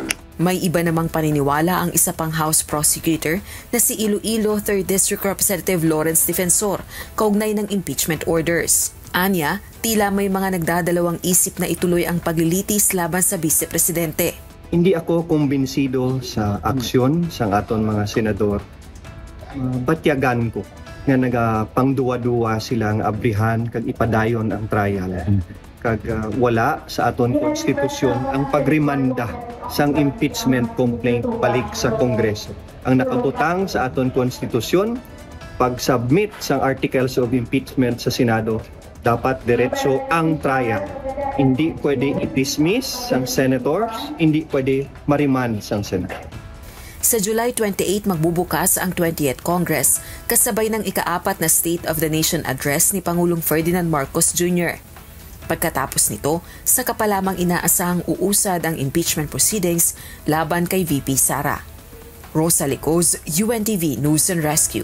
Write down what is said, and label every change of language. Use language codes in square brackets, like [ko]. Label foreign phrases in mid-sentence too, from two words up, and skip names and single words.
[tl] May iba namang paniniwala ang isa pang [en] House prosecutor [tl] na si Iloilo 3rd District Representative Lawrence Defensor kaugnay ng [en] impeachment orders. [tl] Anya, tila may mga nagdadalawang isip na ituloy ang paglilitis laban sa Vice-Presidente. [hil] Hindi ako kumbinsido sa aksyon sa aton mga senador. Batyagan ko nga nagapangduwa-duwa silang abrihan kag ipadayon ang trial. Kag wala sa aton konstitusyon ang pagrimanda sang impeachment complaint balik sa Kongreso. Ang nakabutang sa aton konstitusyon, pag-submit sang [en] articles of impeachment [hil] sa Senado, dapat diretso ang trial. Hindi pwede i-dismiss sang senators, hindi pwede mariman sang Senado. [tl] Sa July 28 magbubukas ang 20th Congress kasabay ng ika-4 na State of the Nation Address ni Pangulong Ferdinand Marcos Jr. Pagkatapos nito, saka pa lamang inaasahang uusad ang [en] impeachment proceedings [tl] laban kay VP Sara. Rosa Licos, UNTV News and Rescue.